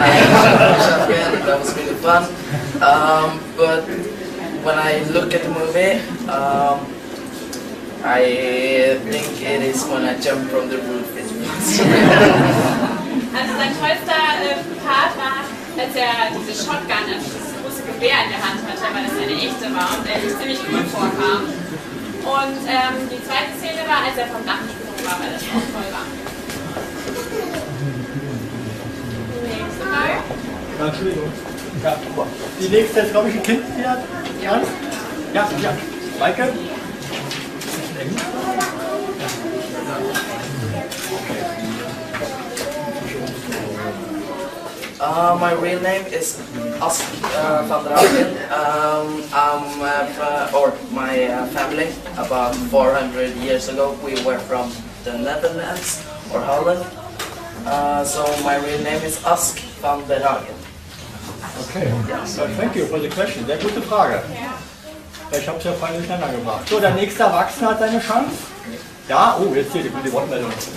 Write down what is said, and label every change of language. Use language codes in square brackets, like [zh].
[en] I had a shotgun, and that was really fun. But when I look at the movie, I think it is when I jump from the roof. [de] Also sein tollster Part war, als er diese Shotgun, also dieses große Gewehr in der Hand hatte, weil das eine echte war und er sich ziemlich cool vorkam. Und die zweite Szene war, als er vom Dach gesprungen war, weil das auch toll war. Nächste Frage. Ja, Entschuldigung. Ja, die nächste ist, glaube ich, ein Kind. Ja, ja. Maike? [en] My real name is Ask van der Hagen. My family, about 400 years ago, we were from the Netherlands or Holland. So my real name is Ask van der Hagen. Okay, so thank you for the question. [de] Sehr gute Frage. Ich habe es ja fein durcheinander gebracht. So, der nächste Erwachsene hat seine Chance. Ja, oh, jetzt hier die Wortmeldung.